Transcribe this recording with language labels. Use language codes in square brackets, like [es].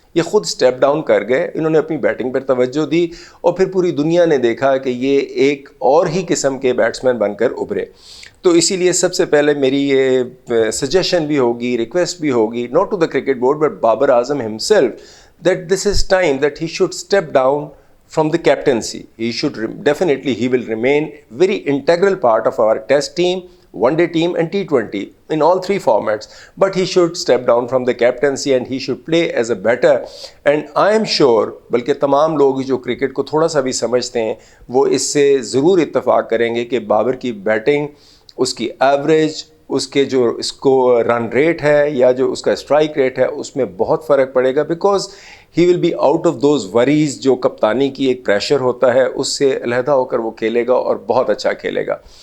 [ur] یہ خود step down کر گئے, انہوں نے اپنی بیٹنگ پر توجہ دی اور پھر پوری دنیا نے دیکھا کہ یہ ایک اور ہی قسم کے بیٹسمین بن کر ابھرے. تو اسی لیے سب سے پہلے میری یہ سجیشن بھی ہوگی, ریکویسٹ بھی ہوگی, [en] not to the cricket board but [ur] Babar Azam [en] himself, that this is time that he should step down from the captaincy. He should definitely, he will remain very integral part of our test team, one day team and T20 in all three formats, but he should step down from the captaincy and he should play as a batter. And I am sure, [ur] بلکہ تمام لوگ جو cricket کو تھوڑا سا بھی سمجھتے ہیں وہ اس سے ضرور اتفاق کریں گے کہ بابر کی بیٹنگ, اس کی ایوریج, اس کے جو اس کو رن ریٹ ہے یا جو اس کا اسٹرائک ریٹ ہے اس میں بہت فرق پڑے گا, [en] because he will be out of those worries [ur] جو کپتانی کی ایک پریشر ہوتا ہے, اس سے علیحدہ ہو کر وہ کھیلے گا اور بہت اچھا کھیلے گا.